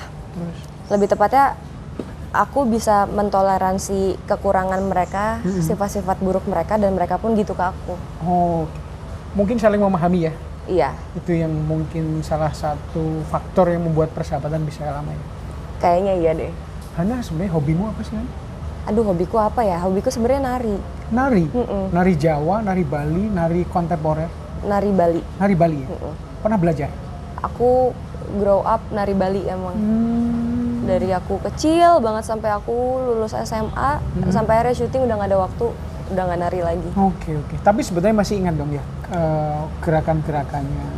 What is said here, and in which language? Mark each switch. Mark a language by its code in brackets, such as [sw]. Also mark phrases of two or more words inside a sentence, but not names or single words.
[id] Lebih tepatnya aku bisa mentoleransi kekurangan mereka, sifat-sifat buruk mereka, dan mereka pun gitu ke aku. Oh, mungkin saling memahami ya? Iya. Itu yang mungkin salah satu faktor yang membuat persahabatan bisa lama ya? Kayaknya iya deh. Hana, sebenarnya hobimu apa sih, Hana? Aduh, hobiku apa ya? Hobiku sebenarnya nari. Nari? Nari Jawa, nari Bali, nari kontemporer? Nari Bali. Nari Bali ya? Pernah belajar? Aku [en] grow up [id] nari Bali emang. Dari aku kecil banget sampai aku lulus SMA, sampai akhirnya syuting udah nggak ada waktu, udah nggak nari lagi. Oke. Tapi sebetulnya masih ingat dong ya gerakan-gerakannya?